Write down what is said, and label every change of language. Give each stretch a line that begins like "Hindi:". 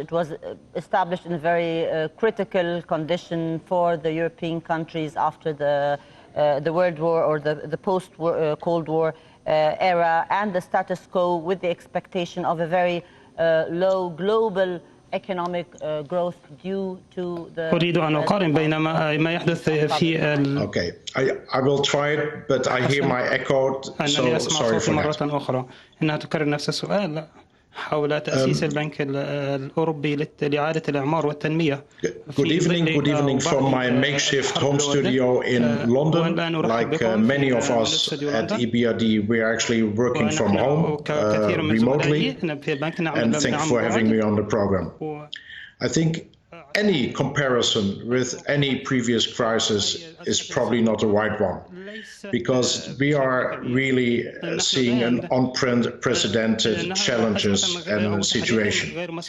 English: It was established in a very critical condition for the European countries after the World War or the post-Cold War era, and the status quo with the expectation of a very low global economic growth due to the.
Arabic: أريد أن أقارن بين ما يحدث في
English: Okay, I will try it, but I hear my echo.
Arabic: أنني أسمع صوتي مرة أخرى. إنها تكرر نفس السؤال حول تأسيس البنك الأوروبي لإعادة الإعمار والتنمية.
English: Good evening from my makeshift home studio in London. Like many of us at EBRD, we are actually working from home remotely. And thanks for having me on the program. I think any comparison with any previous crisis is probably not the right one, because we are really seeing an unprecedented challenges and situation.